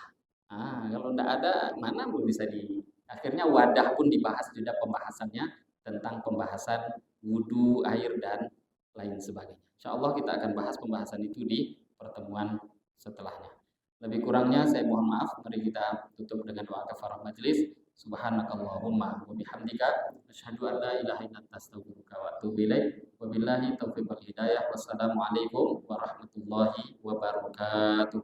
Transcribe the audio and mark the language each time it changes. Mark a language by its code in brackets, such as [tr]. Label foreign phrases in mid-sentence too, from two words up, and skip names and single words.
[id] Kalau tidak ada, mana belum bisa di... Akhirnya wadah pun dibahas juga pembahasannya tentang pembahasan wudhu, air, dan lain sebagainya. [ar] إن شاء الله [id] kita akan bahas pembahasan itu di pertemuan setelahnya. Lebih kurangnya saya mohon maaf. Mari kita tutup dengan doa kafarah majelis. [ar] سبحانك اللهم وبحمدك أشهد أن لا إله إلا أنت أستغفرك وأتوب إليك. وبالله التوفيق والهداية. والسلام عليكم ورحمة الله وبركاته.